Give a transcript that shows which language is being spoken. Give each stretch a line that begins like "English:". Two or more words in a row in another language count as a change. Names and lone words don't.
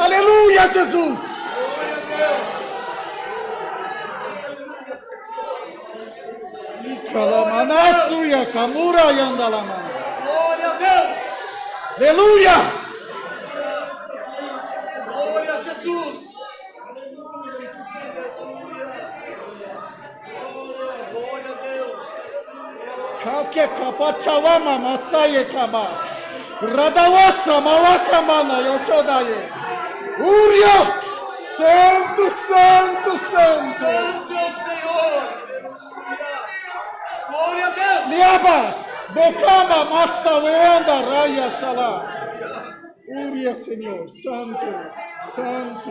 Portuguese: Aleluia, Jesus. Glória a Deus. Aleluia. Glória a Jesus. Glória a Deus. Kake kapachawama matsaye kaba. Radawasa mawakamana yochodaye. Uria! Santo, santo, santo. Santo é o Senhor. Glória a Deus. Liaba, bocama, massa, weanda, raia, xalá. Uria, Senhor. Santo, santo.